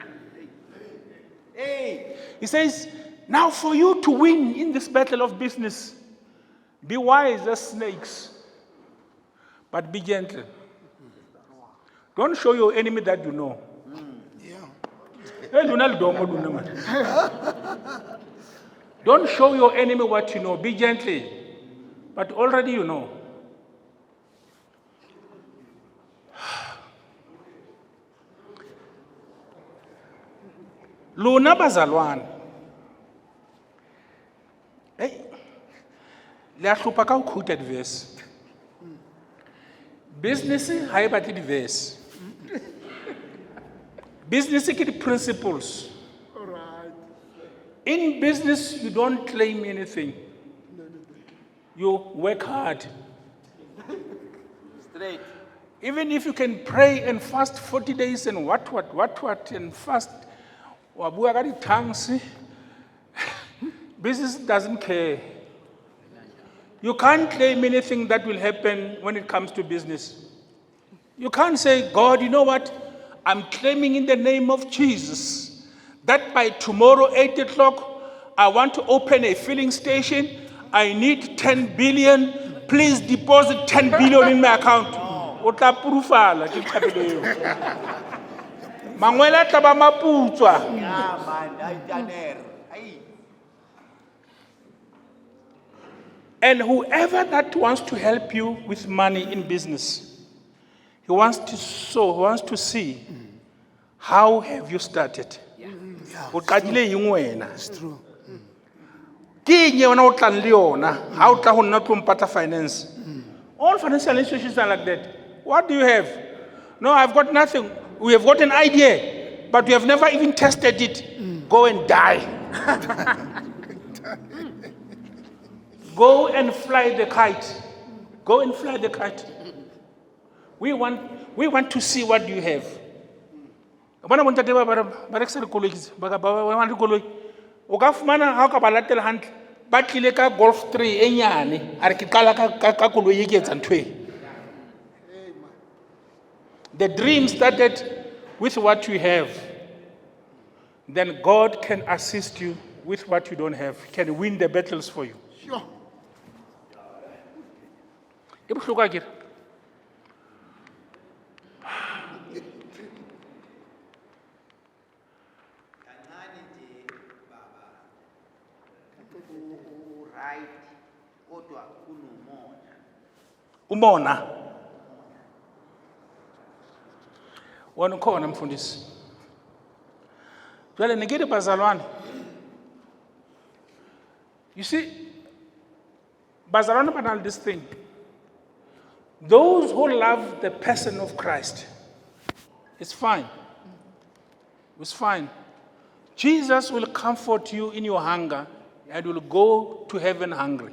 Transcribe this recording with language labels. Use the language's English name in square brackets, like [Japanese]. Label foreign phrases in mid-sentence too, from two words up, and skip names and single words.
[English] He says, now for you to win in this battle of business, be wise as snakes, but be gentle. Don't show your enemy that you know. Don't show your enemy what you know. Be gentle, but already you know. [Southern Sotho] Lona bazalwane. Hey. Le a hlopha ka ho [English] quoted verse. [Southern Sotho] Business ha e batle di-verse. Business ke di-principles. [English] In business, you don't claim anything. You work hard. Straight. Even if you can pray and fast 40 days and what, and fast, [Southern Sotho] Wa bua ka di-tongues. [English] Business doesn't care. You can't claim anything that will happen when it comes to business. You can't say, God, you know what? I'm claiming in the name of Jesus that by tomorrow, 8 o'clock, I want to open a filling station. I need 10 billion. Please deposit 10 billion in my account. [Southern Sotho] O tla purufala ke tlhapelo eo. Mangwele a tla ba maputswa. [English] Yeah, man, I done it. Hey. And whoever that wants to help you with money in business, he wants to see how have you started. [Southern Sotho] O qadile eng wena? [English] It's true. [Southern Sotho] Ke eng wena o tlang le yona ha o tla go nna tlo mpata finance. [English] All financial institutions are like that. What do you have? No, I've got nothing. We have got an idea, but we have never even tested it. Go and die. Go and fly the kite. Go and fly the kite. We want to see what you have. [Southern Sotho] Bona bontate ba rekisa dikoloi ba ba dikoloi. O ka fumana ha o ka ba latela hantle. Ba tlile ka Golf 3 e nyane. A re ke qala ka koloi e ke etsa ntwe. [English] The dream started with what you have. Then God can assist you with what you don't have. He can win the battles for you. Sure. [Southern Sotho] E bohloko akere. [English] Right. [Zulu] Kodwa kunomona. Umona. Wona ukhona mfundisi. [Southern Sotho] Jwale ngeke bazalwane. [English] You see, bazalwane banal this thing. Those who love the person of Christ, it's fine. It's fine. Jesus will comfort you in your hunger and will go to heaven hungry.